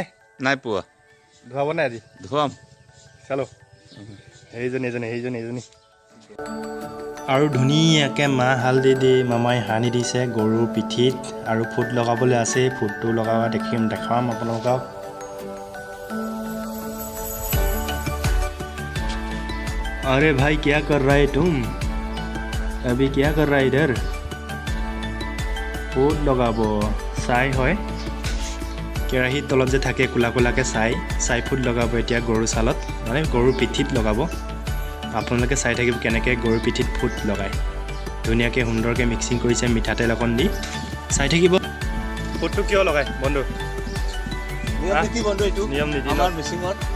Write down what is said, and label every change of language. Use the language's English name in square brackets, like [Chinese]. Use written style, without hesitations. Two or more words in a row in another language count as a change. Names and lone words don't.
[Assamese] নাই পোৱা ধুৱাব নাই আজি ধুৱাম চালো সেইজনী আৰু ধুনীয়াকৈ মাহ হালধি দি মামাই সানি দিছে গৰুৰ পিঠিত আৰু ফুট লগাবলৈ আছে ফুটটো লগাব দেখাম আপোনালোকক [Hindi] अरे भाई क्या कर रहा है तुम अभी क्या कर रहा है इधर ফুট [Assamese] লগাব ছাই হয় কেৰাহীৰ তলত যে থাকে কোলা কোলাকৈ ছাই ফুট লগাব এতিয়া গৰুৰ ছালত মানে গৰুৰ পিঠিত লগাব আপোনালোকে চাই থাকিব কেনেকৈ গৰুৰ পিঠিত ফুট লগায় ধুনীয়াকৈ সুন্দৰকৈ মিক্সিং কৰিছে মিঠাতেল অকণ দি চাই থাকিব ফুটটো কিয় লগায় বন্ধু নিয়ম নীতি আমাৰ মিচিঙত